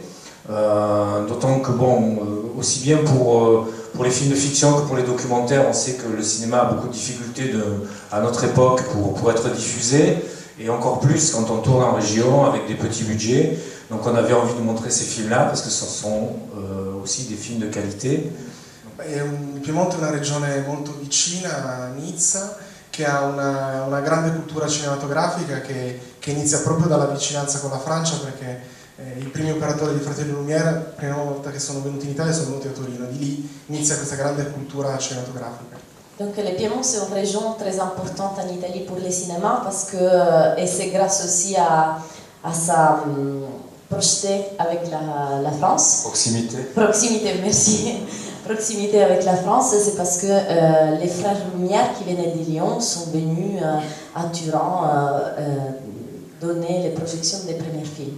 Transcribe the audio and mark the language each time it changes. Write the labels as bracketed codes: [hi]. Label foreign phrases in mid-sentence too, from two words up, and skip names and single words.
[fr] D'autant que, bon, aussi bien pour les films de fiction que pour les documentaires, on sait que le cinéma a beaucoup de difficultés à notre époque pour être diffusé, et encore plus quand on tourne en région avec des petits budgets. Donc on avait envie de montrer ces films-là parce que ce sont aussi des films de qualité. [it] Il Piemonte è una regione molto vicina a Nizza, che ha una grande cultura cinematografica che inizia proprio dalla vicinanza con la Francia, perché i primi operatori di Fratelli Lumière, la prima volta che sono venuti in Italia, sono venuti a Torino. Di lì inizia questa grande cultura cinématographique. [fr] Donc le Piémont, c'est une région très importante en Italie pour le cinéma parce que, et c'est grâce aussi à sa projeté avec la France. Proximité. Proximité, merci. Proximité avec la France, c'est parce que les frères Lumière qui venaient de Lyon sont venus à Turin donner les projections des premiers films.